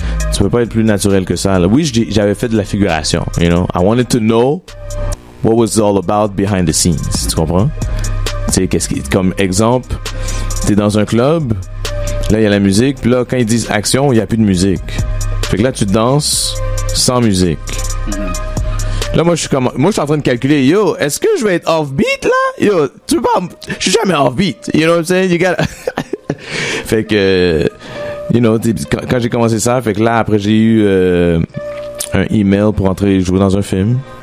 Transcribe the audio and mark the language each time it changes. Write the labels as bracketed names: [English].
[French] Tu peux pas être plus naturel que ça. Là. Oui, j'avais fait de la figuration, [English] you know. I wanted to know what was it all about behind the scenes. [French] Tu comprends? Tu sais, comme exemple, t'es dans un club, là il y a la musique, puis là quand ils disent action, il y a plus de musique. Fait que là tu danses sans musique. Là moi je suis en train de calculer, yo, est-ce que je vais être off beat là? Yo, tu peux pas, je suis jamais off beat. [English] You know what I'm saying? You gotta... [French] Fait que [English] you know, [French] quand j'ai commencé ça, fait que là après j'ai eu un email pour entrer jouer dans un film.